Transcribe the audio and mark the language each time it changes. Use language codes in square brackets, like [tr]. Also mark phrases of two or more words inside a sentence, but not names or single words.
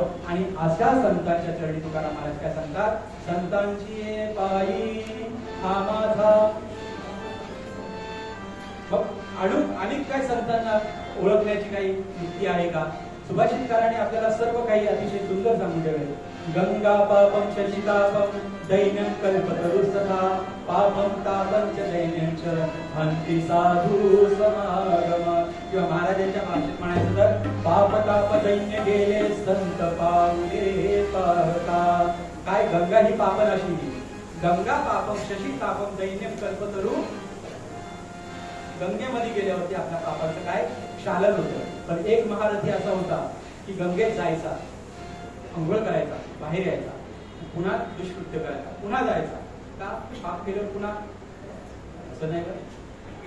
[mr] आणि अशा संतांच्या चरणी तुकाराम महाराज काय सांगतात, संतांची पायी हा माझा. मग अनेक काय संतांना ओळखण्याची काही युक्ती आहे का? सुभाषितकाराने आपल्याला सर्व काही अतिशय सुंदर सांगून ठेवले. [sa] गंगा पापम शशितापम दैन्यं कल्पतरुस्तथा पापम तापं च दैन्यं च हन्ति साधु समागम. [mr] किंवा महाराजांच्या भाषेत म्हणायचं तर, पाप ताप दैन्य गेले संत पावले पाहता. काय गंगा ही पापनाशी, [sa] गंगा पापम शशी तापम दैन्यं कल्पतरू. [mr] गंगेमध्ये गेल्यावरती आपल्या पापाचं काय क्षालन होतं. पण एक महारथी असा होता की गंगेत जायचा, अंघोळ करायचा, बाहेर यायचा, पुन्हा दुष्कृत्य करायचा, पुन्हा जायचा. का? पाप केल्यावर पुन्हा असं नाही का?